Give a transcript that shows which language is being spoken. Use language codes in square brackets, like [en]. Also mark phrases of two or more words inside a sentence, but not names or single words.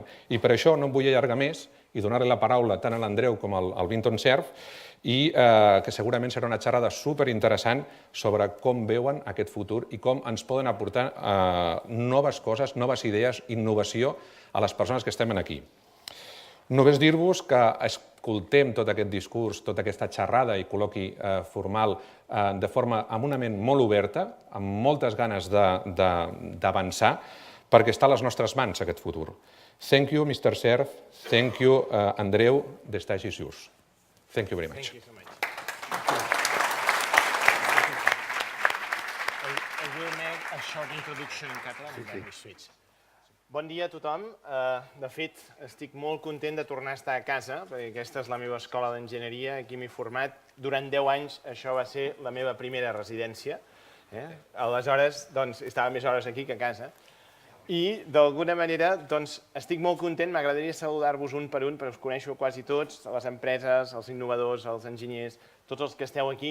[ca] I per això no em vull allargar més i donar-li la paraula tant a l'Andreu com al Vint Cerf i que segurament serà una xerrada superinteressant sobre com veuen aquest futur i com ens poden aportar noves coses, noves idees, innovació a les persones que estem aquí. Només dir-vos que escoltem tot aquest discurs, tota aquesta xerrada i col·loqui formal de forma amb una ment molt oberta, amb moltes ganes d'avançar, perquè està a les nostres mans aquest futur. [en] Thank you, Mr. Cerf. Thank you, Andreu. The stage is yours. Thank you very much. Thank you so much. I will make a short introduction in Catalan and then we switch. [ca] Bon dia a tothom. De fet, estic molt content de tornar a estar a casa, perquè aquesta és la meva escola d'enginyeria, aquí m'he format. Durant 10 anys això va ser la meva primera residència. Aleshores, doncs, estava més hores aquí que a casa. I, d'alguna manera, doncs, estic molt content, m'agradaria saludar-vos un per un, perquè us coneixo quasi tots, les empreses, els innovadors, els enginyers, tots els que esteu aquí.